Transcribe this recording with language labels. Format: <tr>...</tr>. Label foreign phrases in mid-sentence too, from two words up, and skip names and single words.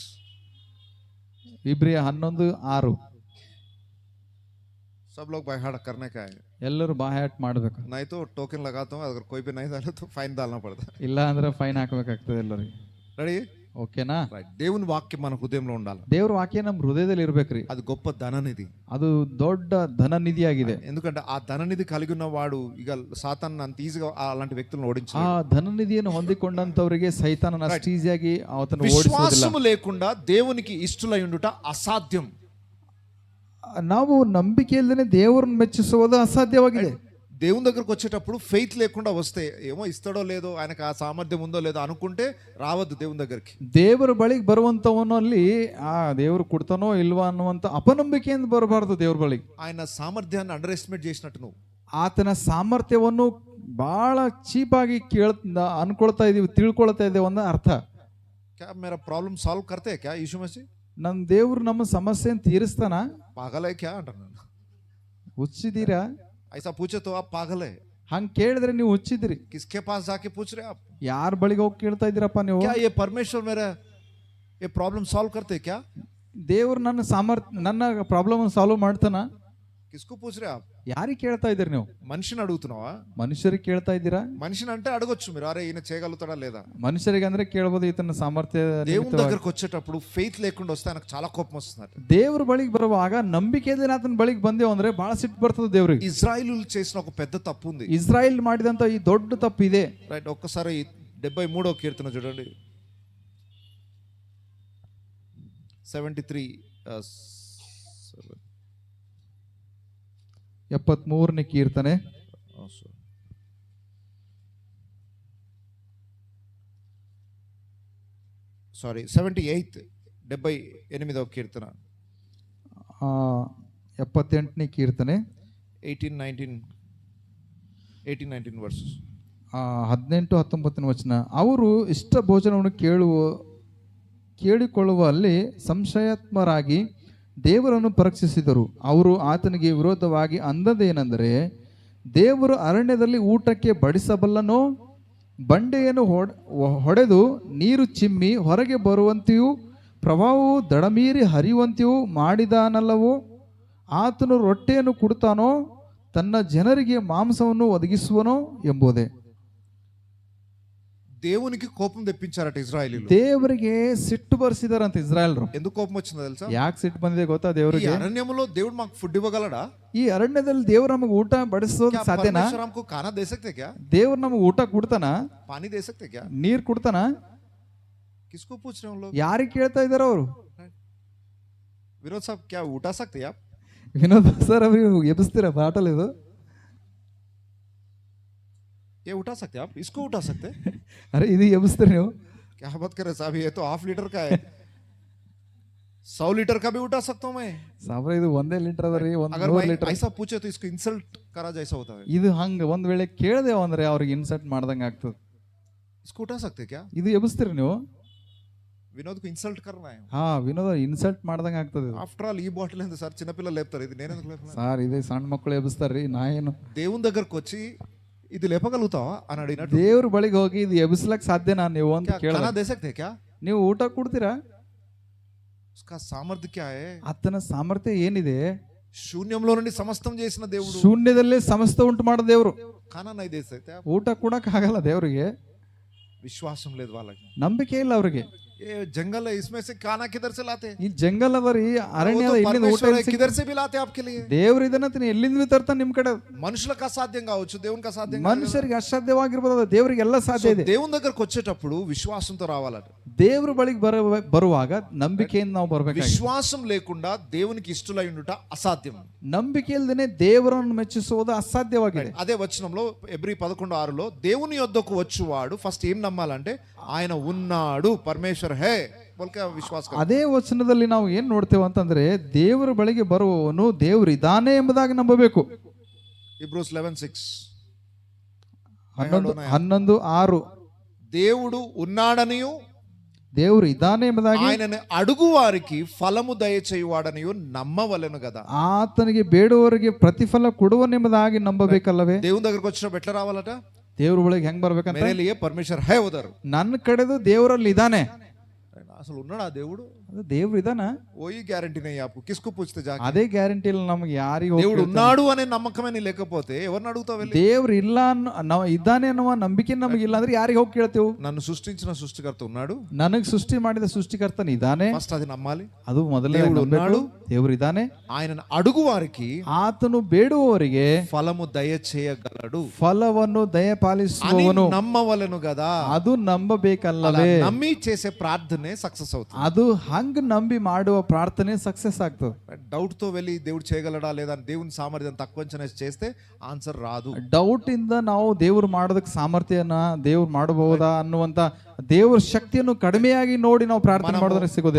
<kn>ಇಬ್ರಿಯ 11:6.</kn> <hi>सब लोग</hi> <en>by heart</en> <hi>करने का है.</hi> <kn>ಎಲ್ಲರೂ ಬಾಹ್ಯಾಟ್ ಮಾಡ್ಬೇಕು.</kn> <hi>नहीं तो टोकन लगाता हूँ, अगर कोई भी नहीं डाले तो फाइन डालना पड़ता है.</hi> <kn>ಇಲ್ಲ ಅಂದ್ರೆ ಫೈನ್ ಹಾಕಬೇಕಾಗ್ತದೆ ಎಲ್ಲರಿಗೆ.</kn> <te>రెడీ?</te> <kn>ಓಕೆನಾ?</kn> <te>దేవుని వాక్యం మన హృదయంలో ఉండాలి.</te> <kn>ದೇವ್ರ ವಾಕ್ಯ ನಮ್ಮ ಹೃದಯದಲ್ಲಿ ಇರ್ಬೇಕ್ರಿ.</kn> <te>అది గొప్ప ధననిధి.</te> <kn>ಅದು ದೊಡ್ಡ ಧನನಿಧಿ ಆಗಿದೆ.</kn> <te>ఎందుకంటే ఆ ధననిధి కలిగి ఉన్నవాడు ఇక సాతాన్ అంత ఈజీగా అలాంటి వ్యక్తులను</te> <kn>ಆ</kn> <te>ఓడించలేడు.</te> <kn>ಧನನಿಧಿಯನ್ನು ಹೊಂದಿಕೊಂಡಂತವರಿಗೆ ಸೈತಾನನ ಅಷ್ಟು ಈಸಿಯಾಗಿ ಅವತನ್ನು ಓಡಿಸುವುದಿಲ್ಲ.</kn> <te>విశ్వాసము లేకుండా దేవునికి ఇష్టలై ఉండుట అసాధ్యం.</te> <kn>ನಾವು ನಂಬಿಕೆ ಇಲ್ಲದೆ ದೇವರನ್ನು ಮೆಚ್ಚಿಸುವುದು ಅಸಾಧ್ಯವಾಗಿದೆ.</kn> <te>దేవుని దగ్గరకు వచ్చేటప్పుడు ఫెయిత్ లేకుండా వస్తే ఏమో ఇస్తాడో లేదో, ఆయనకు ఆ సామర్థ్యం ఉందో లేదో అనుకుంటే రావద్దు దేవుని దగ్గరికి.</te> <kn>ದೇವರ ಬಳಿಗೆ ಬರುವಂತವನಲ್ಲಿ ಆ ದೇವರು ಕೊಡ್ತಾನೋ ಇಲ್ವಾ ಅನ್ನುವಂತ ಅಪನಂಬಿಕೆಯಿಂದ ಬರಬಾರದು ದೇವ್ರ ಬಳಿಗೆ.</kn> <te>ఆయన సామర్థ్యాన్ని</te> <en>under estimate</en> <te>చేసినట్టు నువ్వు</te> <kn>ಆತನ ಸಾಮರ್ಥ್ಯವನ್ನು ಬಹಳ ಚೀಪಾಗಿ ಅನ್ಕೊಳ್ತಾ ಇದೀವಿ, ತಿಳ್ಕೊಳ್ತಾ ಇದ್ದೇವೆ ಅನ್ನೋ ಅರ್ಥ.</kn> <hi>क्या मेरा</hi> <en>problem solve</en> <hi>करते हैं क्या यीशु मसीह?</hi> <kn>ನನ್ನ ದೇವ್ರು ನಮ್ಮ ಸಮಸ್ಯೆಯನ್ನು ತೀರಿಸ್ತಾನ?</kn> <hi>पागल है क्या</hi> <te>అంటాను నేను.</te> <kn>ಹುಚ್ಚಿದ್ದೀರಾ?</kn> <hi>ऐसा पूछे तो आप पागल है.</hi> <kn>ಹಂಗ್ ಕೇಳಿದ್ರೆ ನೀವು ಹುಚ್ಚಿದ್ರಿ.</kn> <hi>किसके पास जाके पूछ रहे आप?</hi> <kn>ಯಾರ ಬಳಿಗೆ ಹೋಗಿ ಕೇಳ್ತಾ ಇದ್ದೀರಪ್ಪ ನೀವು?</kn> <hi>क्या ये परमेश्वर मेरा ये</hi> <en>problem solve</en> <hi>करते हैं क्या?</hi> <kn>ದೇವ್ರು ನನ್ನ</kn> <en>problem solve</en> <kn>ಮಾಡ್ತಾನ? किसको पूछ रहे आप? ಯಾರಿಗೆ ಕೇಳ್ತಾ ಇದ್ದೀರಿ ನೀವು?</kn> <te>మనిషిని అడుగుతున్నావా?</te> <kn>ಮನುಷ್ಯರಿಗೆ ಕೇಳ್ತಾ ಇದ್ದೀರಾ?</kn> <te>మనిషిని అంటే అడగొచ్చు మీరు, అరే ఈయన చేయగలుగుతాడా లేదా.</te> <kn>ಮನುಷ್ಯರಿಗೆ ಅಂದ್ರೆ ಕೇಳಬಹುದು ಈತನ ಸಾಮರ್ಥ್ಯ.</kn> <te>దేవుని దగ్గరకు వచ్చేటప్పుడు ఫెయిత్ లేకుండా వస్తే ఆయనకు చాలా కోపం వస్తుంది.</te> <kn>ದೇವ್ರ ಬಳಿಗೆ ಬರುವಾಗ ನಂಬಿಕೆಯಿಂದ ಆತನ ಬಳಿಗೆ ಬಂದೇವು ಅಂದ್ರೆ ಬಹಳ ಸಿಟ್ಟು ಬರ್ತದೆ ದೇವ್ರಿಗೆ.</kn> <te>ఇజ్రాయిలు చేసిన ఒక పెద్ద తప్పు ఉంది.</te> <kn>ಇಸ್ರಾಯೇಲ್ ಮಾಡಿದಂತ ಈ ದೊಡ್ಡ ತಪ್ಪು ಇದೆ.</kn> <te>రైట్, ఒక్కసారి 73వ కీర్తన చూడండి. 73</te> <kn>73ನೇ ಕೀರ್ತನೆ.</kn> <te>సారీ 78 78వ కీర్తన.</te> <kn>78ನೇ ಕೀರ್ತನೆ 18-19 ವರ್ಸಸ್. 18-19 ವಚನ. ಅವರು ಇಷ್ಟ ಭೋಜನವನ್ನು ಕೇಳಿಕೊಳ್ಳುವಲ್ಲಿ ಸಂಶಯಾತ್ಮರಾಗಿ ದೇವರನ್ನು ಪರೀಕ್ಷಿಸಿದರು. ಅವರು ಆತನಿಗೆ ವಿರೋಧವಾಗಿ ಅಂದದೇನೆಂದರೆ, ದೇವರು ಅರಣ್ಯದಲ್ಲಿ ಊಟಕ್ಕೆ ಬಡಿಸಬಲ್ಲನೋ? ಬಂಡೆಯನ್ನು ಹೊಡೆದು ನೀರು ಚಿಮ್ಮಿ ಹೊರಗೆ ಬರುವಂತೆಯೂ ಪ್ರವಾಹವು ದಡಮೀರಿ ಹರಿಯುವಂತೆಯೂ ಮಾಡಿದಾನಲ್ಲವೋ? ಆತನು ರೊಟ್ಟಿಯನ್ನು ಕೊಡುತ್ತಾನೋ? ತನ್ನ ಜನರಿಗೆ ಮಾಂಸವನ್ನು ಒದಗಿಸುವನೋ ಎಂಬುದೇ.</kn> <te>దేవునికి కోపం తెప్పించారట ఇజ్రాయేలీలు.</te> <kn>ದೇವರಿಗೆ ಸಿಟ್ಟು ಬರ್ಸಿದಾರಂತ ಇಸ್ರಾಯೇಲ್ರು.</kn> <te>ఎందుకు కోపం వచ్చిందో తెలుసా?</te> <kn>ಯಾಕೆ ಸಿಟ್ಟು ಬಂದಿದೆ ಗೊತ್ತಾ ದೇವರಿಗೆ?</kn> <te>ఈ అరణ్యములో దేవుడు మాకు ఫుడ్ ఇవ్వగలడా?</te> <kn>ಈ ಅರಣ್ಯದಲ್ಲಿ ದೇವ್ರು ನಮಗೆ ಊಟ ಬಡಿಸೋದು ಸಾಧ್ಯನಾ?</kn> <hi>परमेश्वर हमको खाना दे सकते क्या?</hi> <kn>ದೇವ್ರು ನಮಗೆ ಊಟ ಕೊಡ್ತಾನ?</kn> <hi>पानी दे सकते क्या?</hi> <kn>ನೀರ್ ಕೊಡ್ತಾನ?</kn> <hi>किसको पूछ रहे हो लोग?</hi> <kn>ಯಾರಿಗೆ ಕೇಳ್ತಾ ಇದಾರ ಅವರು?</kn> <hi>विनोद साहब क्या उठा सकते आप?</hi> <kn>ವಿನೋದ್ ಸರ್ ಅವ್ರಿಗೆ ಎಬ್ಬಿಸ್ತೀರಾ ಬಾಟಲ್ ಇದು?</kn> <hi>ये उठा सकते आप? इसको उठा सकते?</hi> <kn>ಅರೆ ಇದು ಎಬ್ಬಿಸ್ತೀರಿ ನೀವು?</kn> <hi>क्या बात कर रहे साहब, ये तो 1/2 लीटर का है. 100 लीटर का भी उठा सकता हूँ मैं.</hi> <kn>ಸಾಬ್ರ ಇದು 1 ಲೀಟರ್ ಅದರಿ, 100</kn> <hi>अगर</hi> <kn>ಲೀಟರ್.</kn> <hi>ऐसा पूछे तो इसको इंसल्ट करा जैसा होता है.</hi> <kn>ಇದು ಹಂಗ ಒಂದ್ ವೇಳೆ ಕೇಳ್ದೇವ ಅಂದ್ರೆ ಅವ್ರಿಗೆ ಇನ್ಸಲ್ಟ್ ಮಾಡ್ದಂಗ ಆಗ್ತದೆ.</kn> <hi>इसको उठा सकते क्या?</hi> <kn>ಇದು ಎಬ್ಬಿಸ್ತೀರಿ ನೀವು?</kn> <hi>వినోద్కు इंसल్ट करना</hi> <kn>ಹಾ ವಿನೋದ ಇನ್ಸಲ್ಟ್ ಮಾಡ್ದಂಗೆ ಆಗ್ತದೆ ಇದು.</kn> <en>after all</en> <te>ఈ బాటిల్ ఎందుకు సార్, చిన్నపిల్లలు లేపుతారు, ఇది నేను ఎందుకు లేపను?</te> <kn>ಸಾರ್ ಇದೆ ಸಣ್ಣ ಮಕ್ಕಳು ಎಬ್ಬಿಸ್ತಾರ್ರಿ, ನಾ ಏನು</kn> <te>దేవుని దగ్గరకు వచ్చి ఇది లేపగలుగుతావా అని అడిగినట్టు</te> <kn>ದೇವ್ರ ಬಳಿಗೆ ಹೋಗಿ ಇದು ಎಬ್ಬಿಸ್ಲಕ್ ಸಾಧ್ಯನಾ ನೀವು ಅಂತ ಕೇಳ.</kn> <hi>खाना दे सकते हैं क्या?</hi> <kn>ನೀವು ಊಟ ಕೊಡ್ತೀರಾ?</kn> <hi>उसका सामर्थ्य क्या है?</hi> <kn>ಆತನ ಸಾಮರ್ಥ್ಯ ಏನಿದೆ?</kn> <te>శూన్యంలో నుండి సమస్తం చేసిన దేవుడు</te> <kn>ಶೂನ್ಯದಲ್ಲೇ ಸಮಸ್ತ ಉಂಟು ಮಾಡೋ ದೇವ್ರು.</kn> <hi>खाना नहीं दे सकते आप?</hi> <kn>ಊಟ ಕೊಡಕ್ ಆಗಲ್ಲ ದೇವ್ರಿಗೆ,</kn> <te>విశ్వాసం లేదు వాళ్ళకి.</te> <kn>ನಂಬಿಕೆ ಇಲ್ಲ ಅವ್ರಿಗೆ.</kn> <hi>ये जंगल है, इसमें से खाना किधर से लाते?</hi> <kn>ಈ ಜಂಗಲ್ ಅದರಿ, ಅರಣ್ಯ</kn> <hi>वो</hi> <kn>ಅದ,</kn> <hi>तो</hi> <kn>ಇಲ್ಲಿಂದ ಊಟ</kn> <hi>परमेश्वर है, किधर से भी लाते आपके लिए?</hi> <kn>ದೇವ್ರ ಇದನ್ನ ಎಲ್ಲಿಂದ ತರ್ತಾನೆ ನಿಮ್ ಕಡೆ.</kn> <te>మనుషులకు అసాధ్యం కావచ్చు, దేవునికి అసాధ్యం కాదు.</te> <kn>ಮನುಷ್ಯರಿಗೆ ಅಸಾಧ್ಯವಾಗಿರ್ಬೋದು, ಅದು ದೇವ್ರಿಗೆ ಎಲ್ಲ ಸಾಧ್ಯ ಇದೆ.</kn> <te>దేవుని దగ్గరకు వచ్చేటప్పుడు విశ్వాసంతో రావాలట.</te> <kn>ದೇವ್ರ ಬಳಿಗೆ ಬರುವಾಗ ನಂಬಿಕೆಯಿಂದ ನಾವು ಬರ್ಬೇಕು.</kn> <te>విశ్వాసం లేకుండా దేవునికి ఇష్టలై ఉండుట అసాధ్యం.</te> <kn>ನಂಬಿಕೆ ಇಲ್ದೇನೆ ದೇವರನ್ನು ಮೆಚ್ಚಿಸುವುದು ಅಸಾಧ್ಯವಾಗಿದೆ.</kn> <te>అదే వచనంలో ఎబ్రీ 11:6లో దేవుని యొద్దకు వచ్చువాడు ఫస్ట్ ఏం నమ్మాలంటే ఆయన ఉన్నాడు,</te> <hi>परमेश्वर है बोलके विश्वास.</hi> <kn>ಅದೇ ವಚನದಲ್ಲಿ ನಾವು ಏನ್ ನೋಡ್ತೇವೆ ಅಂತಂದ್ರೆ, ದೇವರ ಬಳಿಗೆ ಬರುವವನು ದೇವರು ಇದ್ದಾನೆ ಎಂಬುದಾಗಿ ನಂಬಬೇಕು.</kn> <en>Hebrews 11:6 11:6</en> <te>దేవుడు ఉన్నాడనియు</te> <kn>ದೇವರು ಇದ್ದಾನೆ ಎಂಬುದಾಗಿ</kn> <te>ఆయనని అడుగు వారికి ఫలము దయచేయువాడనియు నమ్మవలెను కదా.</te> <kn>ಆತನಿಗೆ ಬೇಡುವವರಿಗೆ ಪ್ರತಿಫಲ ಕೊಡುವನೆಂಬುದಾಗಿ ನಂಬಬೇಕಲ್ಲವೇ?</kn> <te>దేవుని దగ్గరకు వచ్చినప్పుడు ఎట్లా రావాలట?</te> <kn>ದೇವ್ರ ಬಳಿಗೆ ಹೆಂಗ್ ಬರ್ಬೇಕಂತ?</kn> <hi>मेरे लिए परमेश्वर है उधर.</hi> <kn>ನನ್ನ ಕಡೆದು ದೇವರಲ್ಲಿ ಇದ್ದಾನೆ.</kn> <te>అసలు ఉన్నాడా దేవుడు?</te> <kn>ಅದು ದೇವ್ರು ಇದಾನ?</kn> <hi>ఓయి గ్యారెంటీ नहीं आपको, किसको पूछते जाके?</hi> <kn>ಅದೇ ಗ್ಯಾರಂಟಿ ಇಲ್ಲ ನಮಗೆ, ಯಾರಿಗೂ.</kn> <te>దేవుడు ఉన్నాడు అనే నమ్మకమే నీ లేకపోతే ఎవరిని అడుగుతావు వెళ్ళి?</te> <kn>ದೇವ್ರು ಇಲ್ಲ ಇದ್ದಾನೆ ಅನ್ನುವ ನಂಬಿಕೆ ನಮಗೆ ಇಲ್ಲ ಅಂದ್ರೆ ಯಾರಿಗೆ ಹೋಗಿ ಕೇಳ್ತೇವೆ?</kn> <te>నన్ను సృష్టించిన సృష్టికర్త ఉన్నాడు,</te> <kn>ನನಗೆ ಸೃಷ್ಟಿ ಮಾಡಿದ ಸೃಷ್ಟಿಕರ್ತನ ಇದ್ದಾನೆ,</kn> <te>ఫస్ట్ అది నమ్మాలి.</te> <kn>ಅದು ಮೊದಲೇ</kn> <te>ఉన్నాడు,</te> <kn>ದೇವರು ಇದ್ದಾನೆ.</kn> <te>ఆయనను అడుగు వారికి</te> <kn>ಆತನು ಬೇಡುವವರಿಗೆ</kn> <te>ఫలము దయచేయగలడు,</te> <kn>ಫಲವನ್ನು ದಯಪಾಲಿಸುವವನು</kn> <te>నమ్మవలెను కదా.</te> <kn>ಅದು ನಂಬಬೇಕಲ್ಲವೇ?</kn> <te>నమ్మి చేసే ప్రార్థనే సక్సెస్ అవుతుంది.</te> <kn>ಅದು ಹಂಗ ನಂಬಿ ಮಾಡುವ ಪ್ರಾರ್ಥನೆ ಸಕ್ಸెస్ ಆಗ್ತದೆ.</kn> <te>డౌట్ తో వెళ్ళి దేవుడు చేయగలడా లేదా దేవుని సామర్థ్యం తక్కువ అంచనా చేస్తే ఆన్సర్ రాదు.</te> <kn>ಡೌಟ್ ಇಂದ ನಾವು ದೇವ್ರು ಮಾಡೋದಕ್ಕೆ ಸಾಮರ್ಥ್ಯನ ದೇವ್ರು ಮಾಡಬಹುದಾ ಅನ್ನುವಂತ ದೇವರ ಶಕ್ತಿಯನ್ನು ಕಡಿಮೆಯಾಗಿ ನೋಡಿ ನಾವು ಪ್ರಾರ್ಥನೆ ಮಾಡೋದ್ರೆ ಸಿಗೋದಿಲ್ಲ.</kn>